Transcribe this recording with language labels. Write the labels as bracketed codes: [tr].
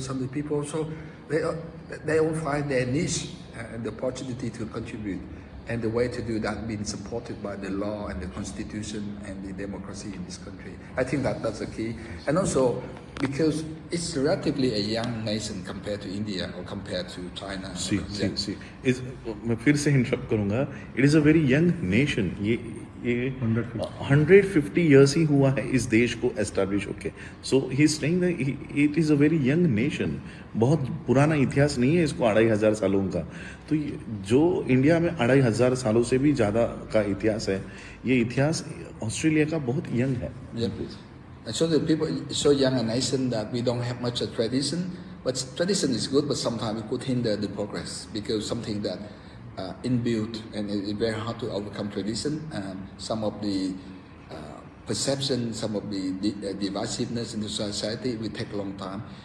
[en] Some of the people, so they all find their niche and the opportunity to contribute. And the way to do that being supported by the law and the constitution and the democracy in this country. I think that's the key. And also, because it's relatively a young nation compared to India or compared to China. See. [hi] मैं फिर से interrupt करूंगा. [en] It is a very young nation. [hi] ये 150 years he हुआ है इस देश को एस्टैब्लिश होके. [en] So he is saying that it is a very young nation. [hi] बहुत पुराना इतिहास नहीं है इसको 2500 सालों का. तो जो इंडिया में 2500 सालों से भी ज़्यादा का इतिहास है, ये इतिहास ऑस्ट्रेलिया का बहुत यंग है. [en] And so the people, it's so young a nation that we don't have much tradition. But tradition is good, but sometimes it could hinder the progress because something that inbuilt and it's very hard to overcome tradition. Some of the perception, some of the divisiveness in the society will take a long time.